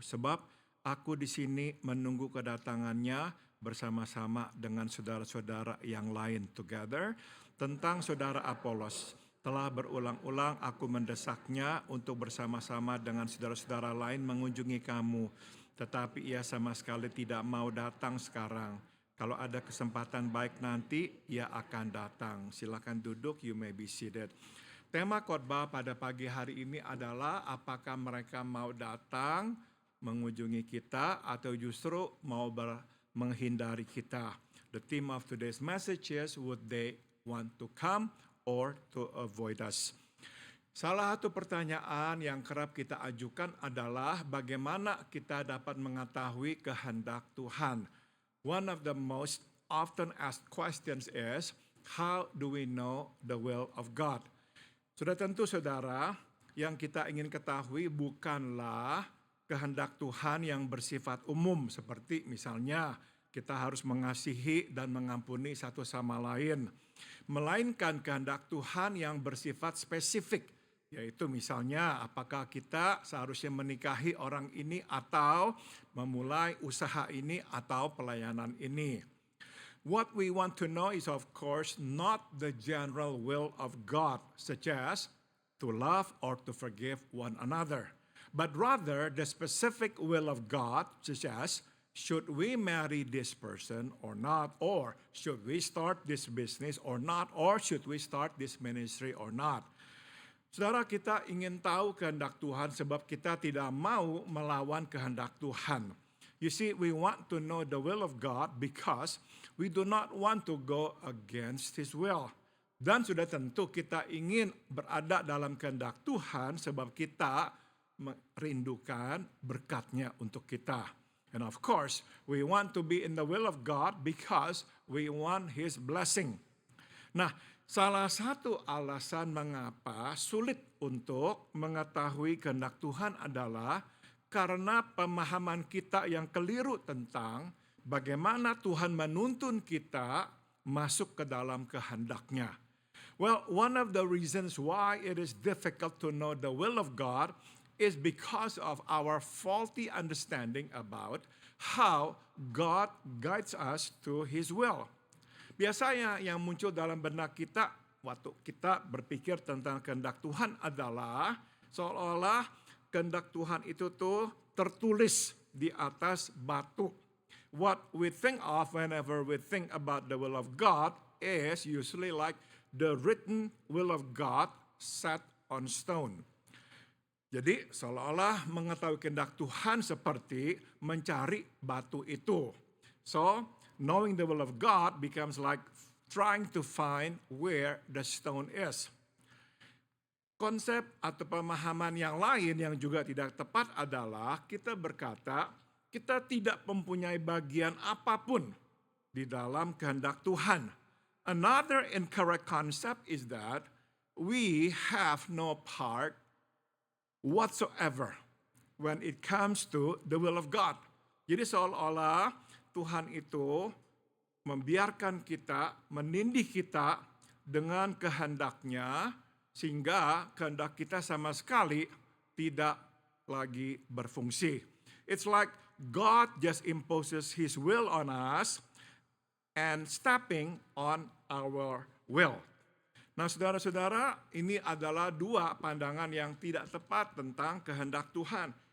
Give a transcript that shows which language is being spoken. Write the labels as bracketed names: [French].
[Indonesian] Sebab aku di sini menunggu kedatangannya bersama-sama dengan saudara-saudara yang lain. Together, tentang saudara Apolos. Telah berulang-ulang aku mendesaknya untuk bersama-sama dengan saudara-saudara lain mengunjungi kamu. Tetapi ia sama sekali tidak mau datang sekarang. Kalau ada kesempatan baik nanti, ia akan datang. Silakan duduk, [English] you may be seated. [Indonesian] Tema khotbah pada pagi hari ini adalah apakah mereka mau datang mengunjungi kita atau justru mau menghindari kita. [English] The theme of today's message is, would they want to come or to avoid us. [Indonesian] Salah satu pertanyaan yang kerap kita ajukan adalah bagaimana kita dapat mengetahui kehendak Tuhan. [English] One of the most often asked questions is, how do we know the will of God? [Indonesian] Sudah tentu saudara, yang kita ingin ketahui bukanlah kehendak Tuhan yang bersifat umum, seperti misalnya kita harus mengasihi dan mengampuni satu sama lain, melainkan kehendak Tuhan yang bersifat spesifik, yaitu misalnya apakah kita seharusnya menikahi orang ini atau memulai usaha ini atau pelayanan ini. [English] What we want to know is of course not the general will of God, such as to love or to forgive one another, but rather the specific will of God, such as should we marry this person or not, or should we start this business or not, or should we start this ministry or not. [Indonesian] Saudara, kita ingin tahu kehendak Tuhan sebab kita tidak mau melawan kehendak Tuhan. [English] You see, we want to know the will of God because we do not want to go against His will. [Indonesian] Dan sudah tentu kita ingin berada dalam kehendak Tuhan sebab kita merindukan berkat-Nya untuk kita. [English] And of course, we want to be in the will of God because we want His blessing. [Indonesian] Nah, salah satu alasan mengapa sulit untuk mengetahui kehendak Tuhan adalah karena pemahaman kita yang keliru tentang bagaimana Tuhan menuntun kita masuk ke dalam kehendak-Nya. [English] Well, one of the reasons why it is difficult to know the will of God is because of our faulty understanding about how God guides us to His will. [Indonesian] Biasanya yang muncul dalam benak kita waktu kita berpikir tentang kehendak Tuhan adalah seolah-olah kehendak Tuhan itu tuh tertulis di atas batu. [English] What we think of whenever we think about the will of God is usually like the written will of God set on stone. [Indonesian] Jadi seolah-olah mengetahui kehendak Tuhan seperti mencari batu itu. [English] So, knowing the will of God becomes like trying to find where the stone is. [Indonesian] Konsep atau pemahaman yang lain yang juga tidak tepat adalah kita berkata kita tidak mempunyai bagian apapun di dalam kehendak Tuhan. [English] Another incorrect concept is that we have no part whatsoever when it comes to the will of God. [Indonesian] Jadi seolah-olah Tuhan itu membiarkan kita, menindih kita dengan kehendak-Nya sehingga kehendak kita sama sekali tidak lagi berfungsi. [English] It's like God just imposes His will on us and stepping on our will. [Indonesian] Nah, saudara-saudara, ini adalah dua pandangan yang tidak tepat tentang kehendak Tuhan.